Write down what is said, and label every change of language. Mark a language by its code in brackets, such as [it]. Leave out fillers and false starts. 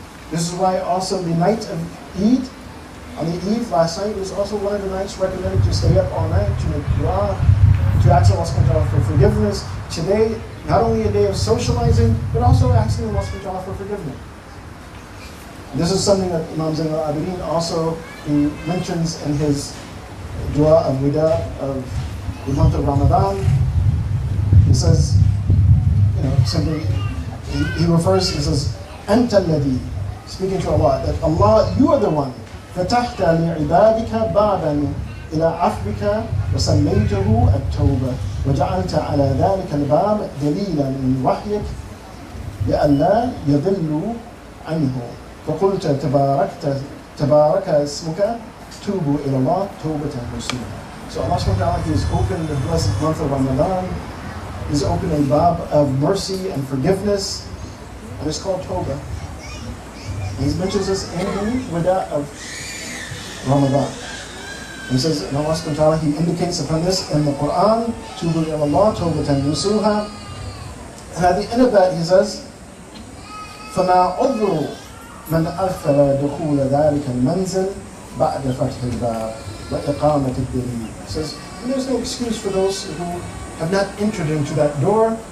[en] This is why also the night of Eid, on the Eve last night, was also one of the nights recommended to stay up all night, to make dua, to ask Allah subhanahu wa ta'ala for forgiveness. Today, not only a day of socializing, but also asking Allah subhanahu wa ta'ala for forgiveness. This is something that Imam Zayn al-Abidin also he mentions in his dua of wida of the month of Ramadan. He says, simply, he refers, he says, Anta alladhi, speaking to Allah, that Allah, you are the one, [ar] فَتَحْتَ لِعِبَادِكَ بَابًا إِلَىٰ عَفْوِكَ وَسَمَّيْتَهُ التَّوْبَةِ وَجَعَلْتَ عَلَى ذَلِكَ الْبَابِ دَلِيلًا مِنْ وَحْيِكَ لِأَلَّا يَضِلُّوا عَنْهُ فَقُلْتَ تَبَارَكَ اسْمُكَ تُوبُوا إِلَى اللَّهِ تَوْبَةً نَصُوحًا. [en] So Allah subhanahu wa ta'ala, He has opened the blessed month of Ramadan. He's opened a bab of mercy and forgiveness, and it's called Tawbah. He mentions this in the wida of Ramadan. He says, and Allah subhanahu wa ta'ala, He indicates upon this in the Quran, [ar] Tubu ila Allah, Tawbatan Nasuha. [en] And at the end of that, He says, [ar] فَمَا عُذْرُ مَنْ أَغْفَلَ دُخُولَ ذَلِكَ الْمَنْزِلِ بَعْدَ فَتْحِ الْبَابِ وَإِقَامَةِ الدَّلِيلِ. [en] He says, and there's no excuse for those who have not entered into that door.